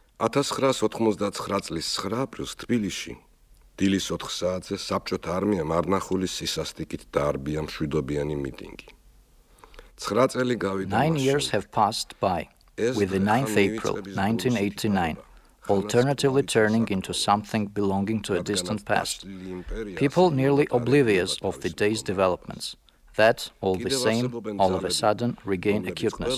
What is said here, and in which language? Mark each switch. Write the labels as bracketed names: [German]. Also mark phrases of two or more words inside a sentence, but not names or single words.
[Georgian] 1999 წლის 9 აპრილს თბილისში დილის 4 საათზე საბჭოთა არმიამ არნახულის სისასტიკით დაარბია მშვიდობიანი მიტინგი. 9 წელი გავიდა. [English] 9 years have passed by, with the 9th April 1989 alternatively turning into something belonging to a distant past. People nearly oblivious of the day's developments, that, all the same, all of a sudden regain acuteness.